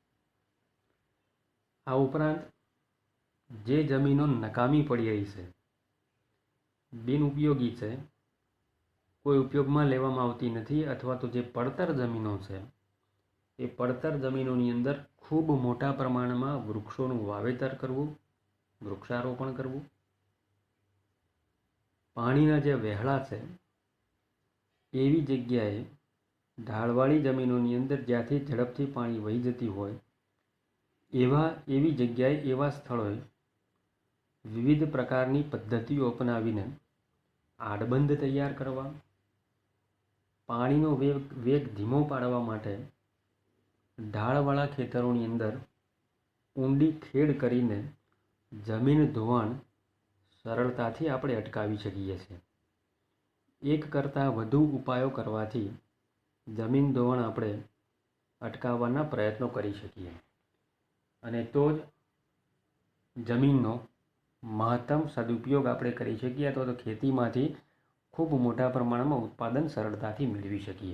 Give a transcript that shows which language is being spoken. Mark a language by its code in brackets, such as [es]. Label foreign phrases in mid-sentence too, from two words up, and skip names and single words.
[gu] આ ઉપરાંત જે જમીનો નકામી પડી રહી છે, બિન ઉપયોગી છે, કોઈ ઉપયોગમાં લેવામાં આવતી નથી અથવા તો જે પડતર જમીનો છે એ પડતર જમીનોની અંદર ખૂબ મોટા પ્રમાણમાં વૃક્ષોનું વાવેતર કરવું, વૃક્ષારોપણ કરવું। પાણીના જે વહેલા છે એવી જગ્યાએ ઢાળવાળી જમીનોની અંદર જ્યાંથી ઝડપથી પાણી વહી જતી હોય એવી જગ્યાએ એવા સ્થળોએ વિવિધ પ્રકારની પદ્ધતિઓ અપનાવીને આડબંધ તૈયાર કરવા, પાણીનો વેગ ધીમો પાડવા માટે ઢાળવાળા ખેતરોની અંદર ઊંડી ખેડ કરીને જમીન ધોવાણ સરળતાથી આપણે અટકાવી શકીએ છીએ. એક કરતાં વધુ ઉપાયો કરવાથી જમીન ધોવાણ આપણે અટકાવવાના પ્રયત્નો કરી શકીએ અને તો જ જમીનનો મહત્તમ સદુપયોગ આપણે કરી શકીએ અથવા તો ખેતીમાંથી ખૂબ મોટા પ્રમાણમાં ઉત્પાદન સરળતાથી મેળવી શકીએ.